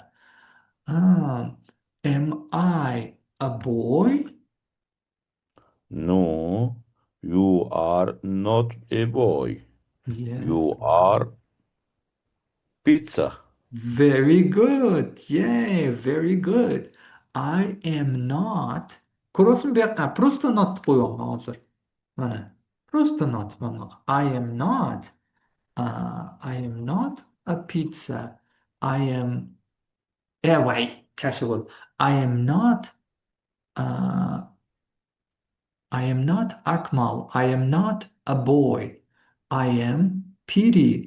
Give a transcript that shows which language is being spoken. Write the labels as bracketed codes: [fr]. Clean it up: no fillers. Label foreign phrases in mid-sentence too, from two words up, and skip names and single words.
[en] Um, am I a boy? No, you are not a boy. Yes. You are pizza. Very good. Yay, very good. I am not. [uz] Ko'ryapsizmi bu yoqqa? Просто not qo'yyapman hozir. Mana. Просто not. Mana. [en] I am not. I am not a pizza. I am. Yeah, wait. Casual. I am not. Uh, I am not Akmal. I am not a boy. I am Piri.